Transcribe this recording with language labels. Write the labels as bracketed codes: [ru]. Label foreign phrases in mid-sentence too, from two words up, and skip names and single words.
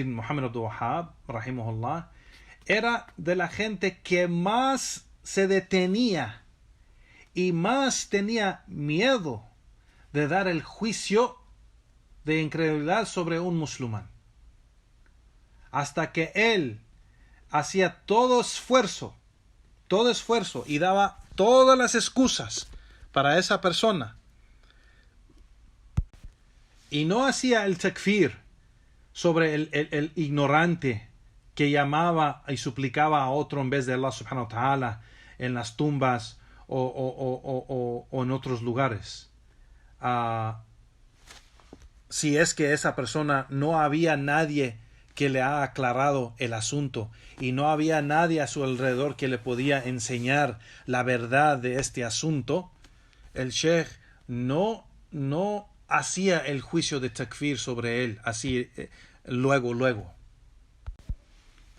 [es] Muhammad Abdul Wahhab, rahimahullah, era de la gente que más se detenía y más tenía miedo de dar el juicio de incredulidad sobre un musulmán, hasta que él hacía todo esfuerzo y daba todas las excusas para esa persona, y no hacía el takfir sobre el ignorante que llamaba y suplicaba a otro en vez de [ar] الله سبحانه وتعالى [es] en las tumbas o en otros lugares. Si es que esa persona no había nadie que le ha aclarado el asunto y no había nadie a su alrededor que le podía enseñar la verdad de este asunto, el sheikh no hacía el juicio de takfir sobre él así luego.